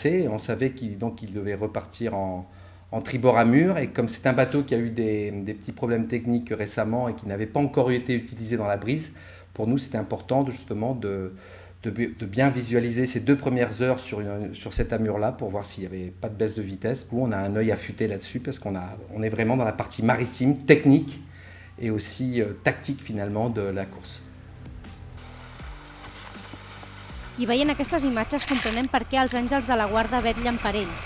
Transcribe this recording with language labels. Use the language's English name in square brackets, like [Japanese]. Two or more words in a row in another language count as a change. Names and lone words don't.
[French] On savait qu'il devait repartir en tribord à mur et comme c'est un bateau qui a eu des petits problèmes techniques récemment et qui n'avait pas encore été utilisé dans la brise, pour nous c'était important justement de bien visualiser ces 2 premières heures sur cette amure-là pour voir s'il n'y avait pas de baisse de vitesse. Où on a un œil affûté là-dessus parce qu'on est vraiment dans la partie maritime, technique et aussi tactique finalement de la course. [Catalan] I veient aquestes imatges comprenem per què els àngels de la guarda vetllen per ells.